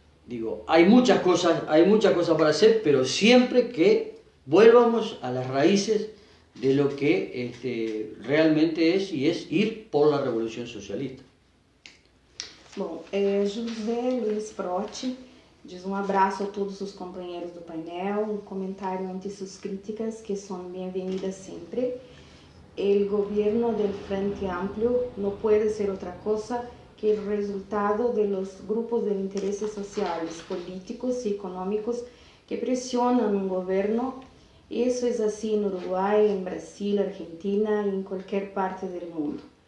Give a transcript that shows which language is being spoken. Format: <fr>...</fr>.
<es>Digo, hay muchas cosas para hacer, pero siempre que volvamos a las raíces de lo que realmente es, y es ir por la revolución socialista.</es> <pt>Bom, José Luiz Protti diz abraço a todos os companheiros do painel, comentário</pt> <es>ante sus críticas,</es> <pt>que são bem-vindas sempre.</pt> <es>El gobierno del Frente Amplio no puede ser otra cosa que el resultado de los grupos de intereses sociales, políticos y económicos que presionan un gobierno. Eso es así en Uruguay, en Brasil, Argentina y en cualquier parte del mundo.</es>